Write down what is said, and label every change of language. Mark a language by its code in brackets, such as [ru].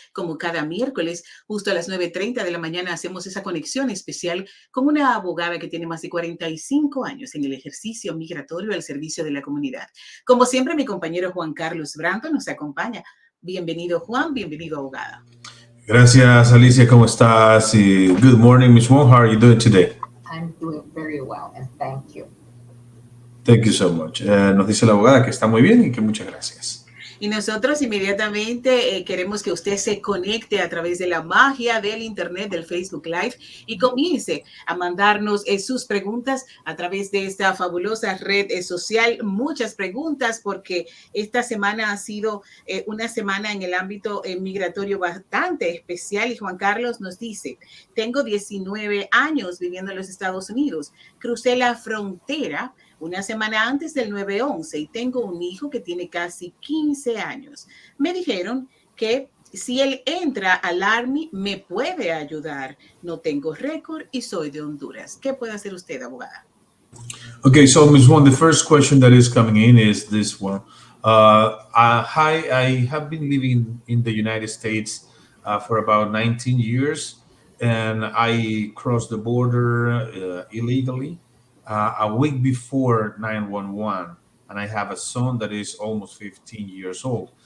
[es] Como cada miércoles, justo a las 9:30 de la mañana, hacemos esa conexión especial con una abogada que tiene más de 45 años en el ejercicio migratorio al servicio de la comunidad. Como siempre, mi compañero Juan Carlos Branto nos acompaña. Bienvenido, Juan, bienvenido, abogada. Gracias, Alicia. ¿Cómo estás? Y [en] good morning, Ms. Wong. How are you doing today? I'm doing very well, and thank you. Thank you so much. [es] Nos dice la abogada que está muy bien y que muchas gracias. Y nosotros inmediatamente queremos que usted se conecte a través de la magia del Internet, del Facebook Live, y comience a mandarnos sus preguntas a través de esta fabulosa red social. Muchas preguntas, porque esta semana ha sido una semana en el ámbito migratorio bastante especial. Y Juan Carlos nos dice: tengo 19 años viviendo en los Estados Unidos. Crucé la frontera una semana antes del 9/11 y tengo un hijo que tiene casi 15 años. Me dijeron que si él entra al Army me puede ayudar. No tengo récord y soy de Honduras. ¿Qué puede hacer usted, abogada? [en] Okay, so Ms. Wong, the first question that is coming in is this one. Hi, I have been living in the United States for about 19 years, and I crossed the border illegally a week before 9/11, and I have a son that is almost 15 years old.